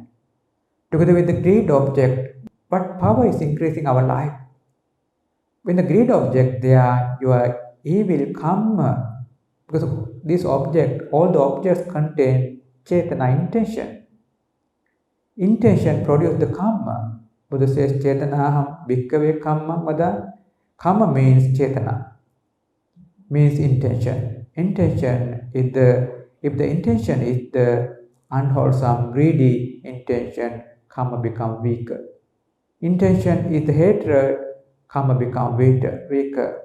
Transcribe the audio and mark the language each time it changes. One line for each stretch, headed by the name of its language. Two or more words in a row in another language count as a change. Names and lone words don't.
English: Together with the greed object, but power is increasing our life. When the greed object there, your evil karma, because this object, all the objects contain chetana, intention. Intention produces the karma. Buddha says,
Pali: Chetanaham bhikkhave kammam vada.
English: Kamma means chetana, means intention. Intention is if the intention is the unwholesome, greedy intention, karma become weaker. Intention is the hatred, karma become weaker.